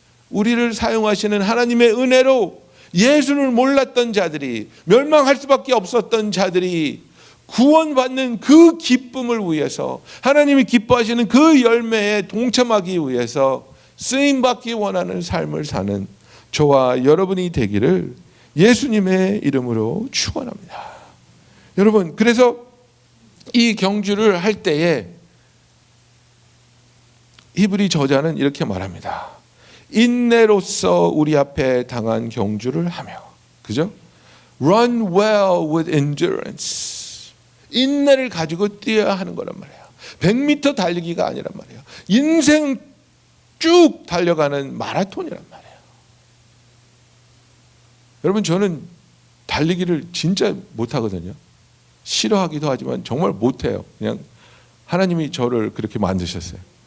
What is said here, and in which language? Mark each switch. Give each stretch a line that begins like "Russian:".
Korean: 우리를 사용하시는 하나님의 은혜로 예수를 몰랐던 자들이, 멸망할 수밖에 없었던 자들이 구원받는 그 기쁨을 위해서, 하나님이 기뻐하시는 그 열매에 동참하기 위해서 쓰임받기 원하는 삶을 사는 저와 여러분이 되기를 예수님의 이름으로 축원합니다. 여러분, 그래서 이 경주를 할 때에 히브리 저자는 이렇게 말합니다. 인내로서 우리 앞에 당한 경주를 하며, 그죠?
English: Run well with endurance.
Korean: 인내를 가지고 뛰어야 하는 거란 말이에요. 100m 달리기가 아니란 말이에요. 인생 쭉 달려가는 마라톤이란 말이에요. 여러분, 저는 달리기를 진짜 못하거든요. 싫어하기도 하지만 정말 못해요. 그냥 하나님이 저를 그렇게 만드셨어요.